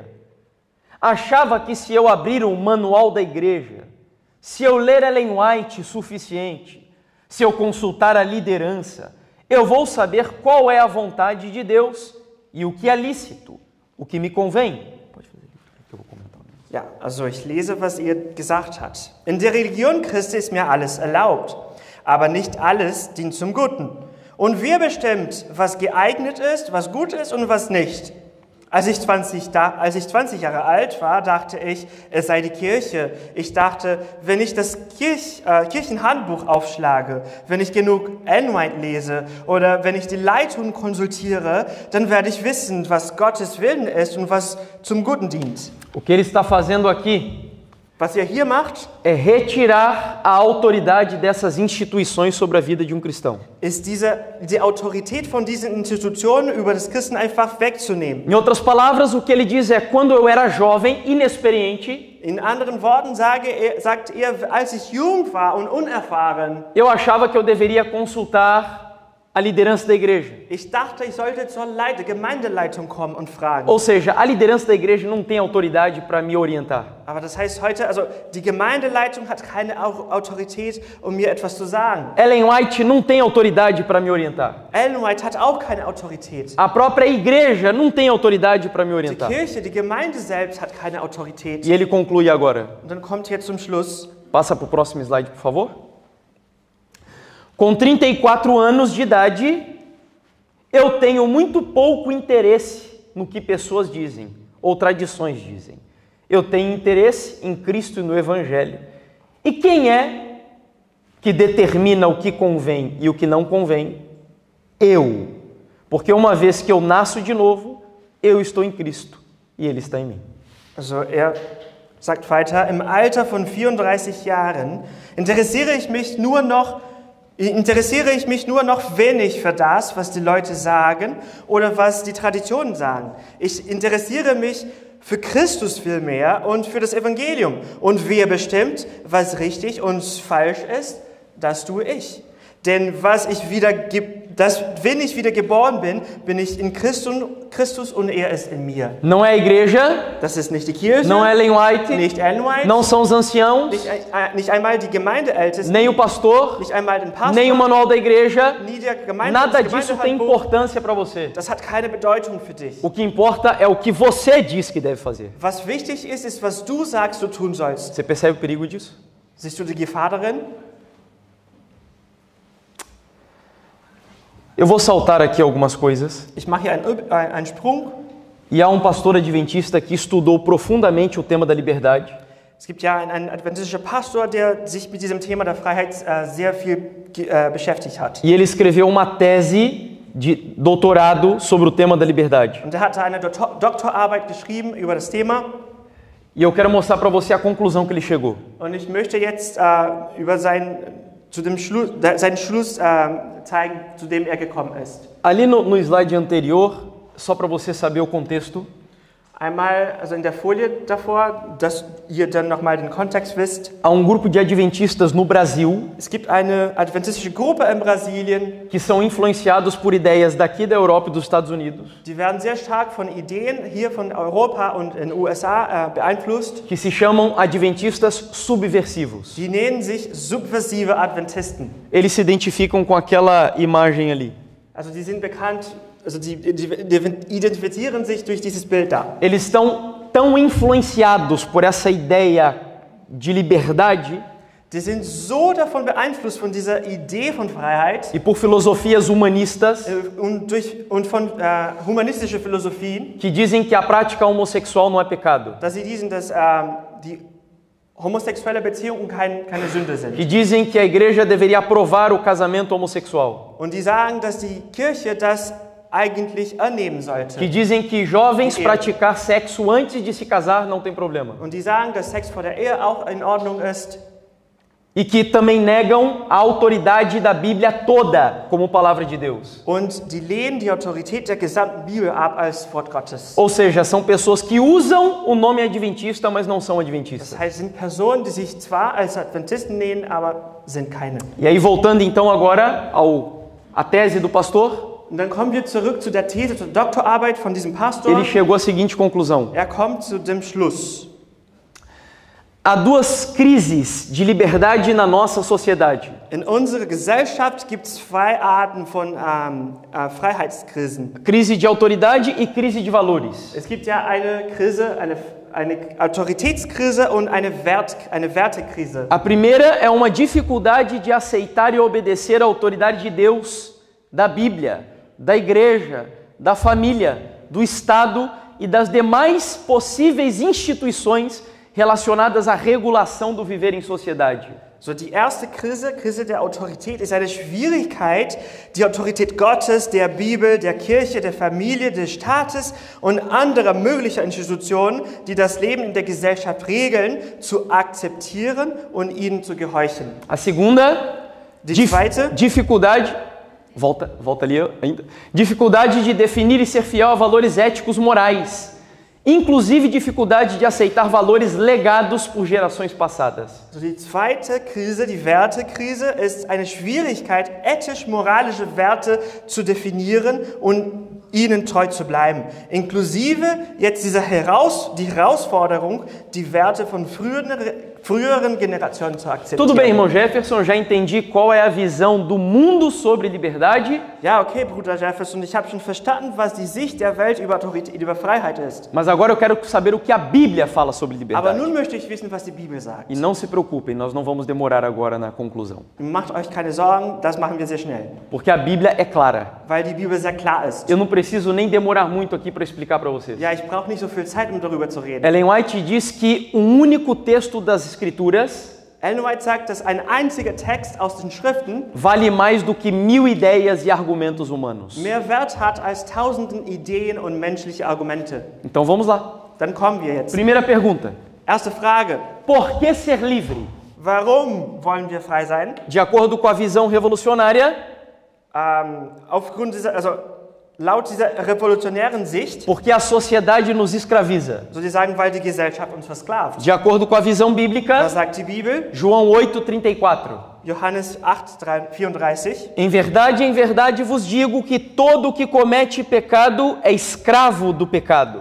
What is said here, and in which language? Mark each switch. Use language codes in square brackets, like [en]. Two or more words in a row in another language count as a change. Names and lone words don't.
[pt] Achava que se eu abrir um manual da igreja, se eu ler Ellen White suficiente, se eu consultar a liderança, eu vou saber qual é a vontade de Deus e o que é lícito, o que me convém. Pode fazer que eu vou comentar. [de] Ja, also ich lese, was ihr gesagt habt. In der Religion Christi ist mir alles erlaubt, aber nicht alles dient zum Guten. Und wer bestimmt, was geeignet ist, was gut ist und was nicht? Als ich 20 Jahre alt war, dachte ich, es sei die Kirche. Ich dachte, wenn ich das Kirchenhandbuch aufschlage, wenn ich genug Ellen White lese oder wenn ich die Leitung konsultiere, dann werde ich wissen, was Gottes Willen ist und was zum Guten dient. [pt] O que ele está fazendo aqui [de] Was ihr hier macht, [pt] é retirar a autoridade dessas instituições sobre a vida de um cristão. [de] ist die Autorität von diesen Institutionen über das Christen einfach wegzunehmen. [pt] Em outras palavras, o que ele diz é: quando eu era jovem, inexperiente, [de] In anderen Worten sagt er, als ich jung war und unerfahren, [pt] eu achava que eu deveria consultar a liderança da igreja. [de] ich dachte, ich sollte zur Gemeindeleitung kommen und fragen. [pt] Ou seja, a liderança da igreja não tem autoridade para me orientar. [de] Aber das heißt heute, also die Gemeindeleitung hat keine Autorität, um mir etwas zu sagen. [pt] Ellen White não tem autoridade para me orientar. [de] Ellen White hat auch keine Autorität. [pt] A própria igreja não tem autoridade para me [de] Die [pt] orientar. [de] Kirche, die Gemeinde selbst hat keine Autorität. [pt] E ele conclui agora. [de] Und dann kommt hier zum Schluss, [pt] Passa para o próximo slide, por favor. Com 34 anos de idade, eu tenho muito pouco interesse no que pessoas dizem ou tradições dizem. Eu tenho interesse em Cristo e no Evangelho. E quem é que determina o que convém e o que não convém? Eu. Porque uma vez que eu nasço de novo, eu estou em Cristo e Ele está em mim. [de] also er sagt weiter, im Alter von 34 Jahren interessiere ich mich nur noch wenig für das, was die Leute sagen oder was die Traditionen sagen. Ich interessiere mich für Christus viel mehr und für das Evangelium. Und wer bestimmt, was richtig und falsch ist, das tue ich. Denn wenn ich wieder geboren bin, bin ich in Christus und er ist in mir. [pt] Não é a igreja, [de] Das ist nicht die Kirche, [pt] não é Ellen White, [de] nicht Ellen White, [pt] não são os anciãos, [de] nicht einmal die Gemeindeältesten, [pt] nem o pastor, [de] nicht einmal den Pastor, [pt] nem o manual da igreja. [de] nie der [pt] Nada disso tem [de] Gemeindehandbuch. [pt] importância para você. [de] Das hat keine Bedeutung für dich. [pt] O que importa é o que você diz que deve fazer. [de] Was wichtig ist, was du sagst, du tun sollst. [pt] Você percebe o perigo disso? [de] Siehst du die Gefahr darin? [pt] Eu vou saltar aqui algumas coisas. [de] Ich mache hier einen Sprung. [pt] E há um pastor adventista que estudou profundamente o tema da liberdade. [de] Es gibt ja einen adventistischen Pastor, der sich mit diesem Thema der Freiheit sehr viel beschäftigt hat. [pt] E ele escreveu uma tese de doutorado sobre o tema da liberdade. [de] Und er hatte eine Doktorarbeit geschrieben über das Thema. [pt] E eu quero mostrar para você a conclusão que ele chegou. [de] Und ich möchte jetzt über seinen Schluss zeigen, zu dem er gekommen ist. [pt] Ali no slide anterior, só para você saber o contexto, [de] Einmal, also in der Folie davor, dass ihr dann nochmal den Kontext wisst. [pt] há um grupo de adventistas no Brasil [de] Es gibt eine adventistische Gruppe in Brasilien, [pt] que são influenciados por ideias daqui da Europa e dos Estados Unidos, [de] die werden sehr stark von Ideen hier von Europa und in den USA beeinflusst. [pt] que se chamam adventistas subversivos. [de] Die nennen sich subversive Adventisten. [pt] Eles se identificam com aquela imagem ali. [de] Also die sind bekannt, also die identifizieren sich durch dieses Bild da. [pt] Eles estão tão influenciados por essa ideia de liberdade [de] Die sind so davon beeinflusst von dieser Idee von Freiheit [pt] e por filosofias humanistas [de] und von humanistischen Philosophien, [pt] que dizem que a prática homossexual não é pecado, [de] dass sie diesen, dass die homosexuelle Beziehungen keine Sünde sind. [pt] que dizem que a igreja deveria aprovar o casamento homossexual, [de] Und die sagen, dass die Kirche das eigentlich annehmen sollte. [pt] que dizem que jovens praticar sexo antes de se casar não tem problema. [de] Und die sagen, dass Sex vor der Ehe auch in Ordnung ist. [pt] e que também negam a autoridade da Bíblia toda como palavra de Deus. [de] Und die lehnen die Autorität der gesamten Bibel ab als Wort Gottes. [pt] Ou seja, são pessoas que usam o nome adventista, mas não são [de] Das [pt] adventistas. [de] heißt, es sind Personen, die sich zwar als Adventisten nennen, aber sind keine. [pt] E aí, voltando então agora à tese do pastor, [de] Und dann kommen wir zurück zu der These, zur Doktorarbeit von diesem Pastor. [pt] ele chegou à seguinte conclusão: [de] Kommt zu dem Schluss. [pt] há duas crises de liberdade na nossa sociedade. [de] In unserer Gesellschaft gibt es zwei Arten von Freiheitskrisen. [pt] Crise de autoridade e crise de valores. [de] Es gibt ja eine Krise, eine Autoritätskrise und eine Wertekrise. [pt] A primeira é uma dificuldade de aceitar e obedecer à autoridade de Deus, da Bíblia, da igreja, da família, do Estado e das demais possíveis instituições relacionadas à regulação do viver em sociedade. [de] So, die erste Krise der Autorität, ist eine Schwierigkeit, die Autorität Gottes, der Bibel, der Kirche, der Familie, des Staates und anderer möglicher Institutionen, die das Leben in der Gesellschaft regeln, zu akzeptieren und ihnen zu gehorchen. [pt] A segunda, [de] Die zweite, [pt] dificuldade, volta ali ainda, dificuldade de definir e ser fiel a valores éticos morais. Inclusive dificuldade de aceitar valores legados por gerações passadas. [de] so die zweite Krise, die Wertekrise, ist eine Schwierigkeit, ethisch-moralische Werte zu definieren und ihnen treu zu bleiben. Inklusive jetzt die Herausforderung, die Werte von früheren Generationen zu akzeptieren. [pt] Tudo bem, irmão Jefferson, já entendi qual é a visão do mundo sobre liberdade. [de] Ja, okay, Bruder Jefferson, ich habe schon verstanden, was die Sicht der Welt über Autorität, über Freiheit ist. [pt] Mas agora eu quero saber o que a Bíblia fala sobre [de] Aber [pt] liberdade. [de] nun möchte ich wissen, was die Bibel sagt. [pt] E não se preocupem, nós não vamos demorar agora na conclusão. [de] Macht euch keine Sorgen, das machen wir sehr schnell, [pt] Porque a Bíblia é clara. [de] weil die Bibel sehr klar ist. [pt] Eu não preciso nem demorar muito aqui para explicar para vocês. [de] Ja, ich brauche nicht so viel Zeit, um darüber zu reden. [pt] Ellen White diz que um único texto das Escrituras [de] Ellen White sagt, dass ein einziger Text aus den Schriften [pt] vale mais do que 1000 ideias e argumentos humanos. [de] mehr Wert hat als tausenden Ideen und menschliche Argumente. [pt] Então vamos lá. [de] Dann kommen wir jetzt. [pt] Primeira pergunta. [de] Erste Frage. [pt] Por que ser livre? [de] Warum wollen wir frei sein? [pt] De acordo com a visão revolucionária, [de] Aufgrund dieser, laut dieser revolutionären Sicht, [pt] porque a sociedade nos escraviza. [de] so die sagen, weil die Gesellschaft uns versklavt. [pt] De acordo com a visão bíblica, [de] Was sagt die Bibel? [pt] João 8:34. [de] Johannes 8,34. [pt] Em verdade vos digo que todo o que comete pecado é escravo do pecado.